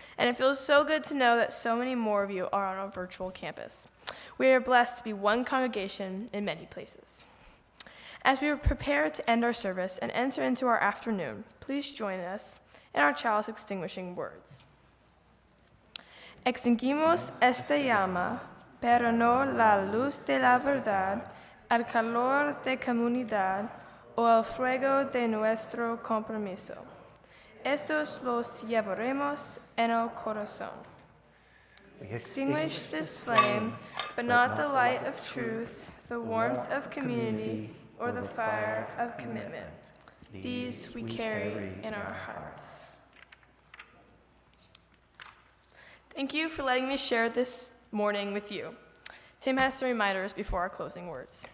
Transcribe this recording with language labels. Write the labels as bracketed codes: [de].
[en] And it feels so good to know that so many more of you are on our virtual campus. We are blessed to be one congregation in many places. As we prepare to end our service and enter into our afternoon, please join us in our chalice extinguishing words. [es] Extinguimos esta llama, pero no la luz de la verdad, el calor de comunidad o el fuego de nuestro compromiso. Estos los llevaremos en el corazón. [en] We extinguish this flame, but not the light of truth, the warmth of community, or the fire of commitment. These we carry in our hearts. Thank you for letting me share this morning with you. Tim has some reminders before our closing words.